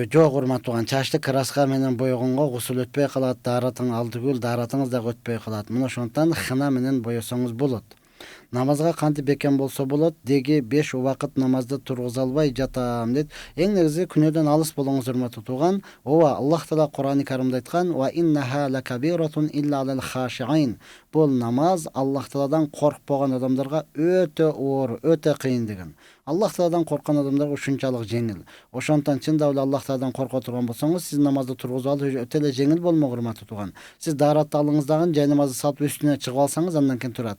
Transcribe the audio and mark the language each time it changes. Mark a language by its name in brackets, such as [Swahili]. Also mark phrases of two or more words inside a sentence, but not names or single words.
[Kyrgyz] Жок урматтуу туган, чачты краска менен боёгонго гусул өтпөй калат, дааратың алдыгүл, дааратыңыз дагы өтпөй калат. Мына ошондон хына менен боесоңуз болот. Намазга кантип бекем болсо болот? Деги 5 убакыт намазды тургуза албай жатам дейт. Эң негизи күнөөдөн алыс болуңуз урматтуу туган. Ооба, Аллах Таала Кур'ан-ы Каримде айткан: [Arabic] "وإنها لكبيرة إلا على الخاشعين." [Kyrgyz] Бул намаз Аллах Тааладан коркпогон адамдарга өтө оор, өтө кыйын деген. Аллах Тааладан корккан адамдарга ушунчалык жеңил. Ошондон чындап эле Аллах Тааладан корко турган болсоңуз, сиз намазды тургузуп алуу өтө эле жеңил болмок, урматтуу туган. Сиз daarатты алыңыздагы жай намазды салып үстүнө чыгып алсаңыз, андан кийин турат.